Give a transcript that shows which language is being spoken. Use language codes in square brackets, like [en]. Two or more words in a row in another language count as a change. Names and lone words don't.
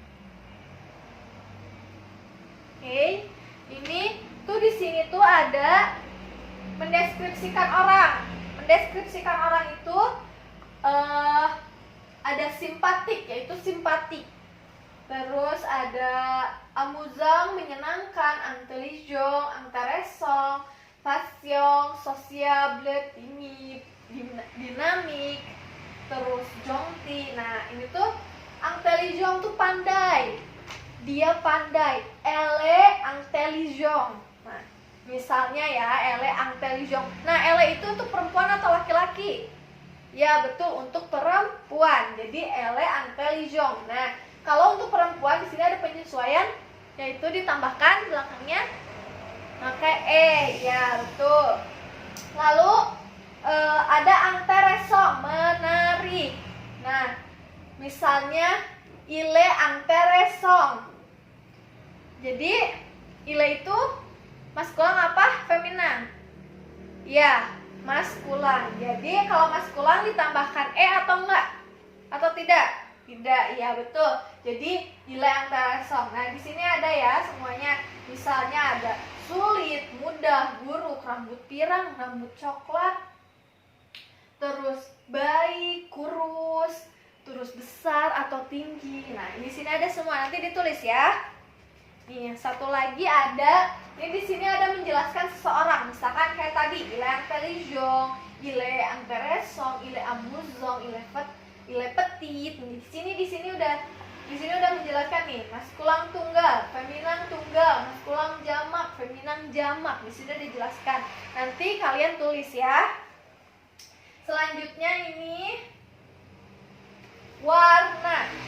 [id] Oke, ini tuh di sini tuh ada mendeskripsikan orang. Mendeskripsikan orang itu ada simpatik, yaitu simpatik. Terus ada amusant, menyenangkan, [fr] intelligent, intéressant, passion, sociable, timide, [id] dinamik, terus gentil. Nah, ini tuh intelligent tuh pandai. Dia pandai. [fr] Elle est intelligent. [id] Nah, misalnya ya, [fr] elle est intelligent. [id] Nah, elle itu untuk perempuan atau laki-laki? Ya, betul, untuk perempuan. Jadi [fr] elle est intelligent. [id] Nah, kalau untuk perempuan di sini ada penyesuaian, yaitu ditambahkan belakangnya pakai e. Ya, betul. Lalu ada intéressant, menarik. Nah, misalnya [fr] il est intéressant. [id] Jadi ile itu maskulan apa? Feminan? Ya, maskulan. Jadi kalau maskulan ditambahkan e atau enggak? Atau tidak? Tidak, ya betul. Jadi [fr] ile intéressant. [id] Nah, di sini ada ya semuanya. Misalnya ada sulit, mudah, buruk, rambut pirang, rambut coklat, terus baik, kurus, terus besar atau tinggi. Nah, di sini ada semua, nanti ditulis ya. Nih, satu lagi ada, ini di sini ada menjelaskan seseorang. Misalkan kayak tadi, [fr] il est intelligent, il est intéressant, il est amusant, il est petit. [id] Di sini udah menjelaskan nih, maskulang tunggal, feminan tunggal, maskulang jamak, feminan jamak. Di sini udah dijelaskan. Nanti kalian tulis ya. Selanjutnya ini warna.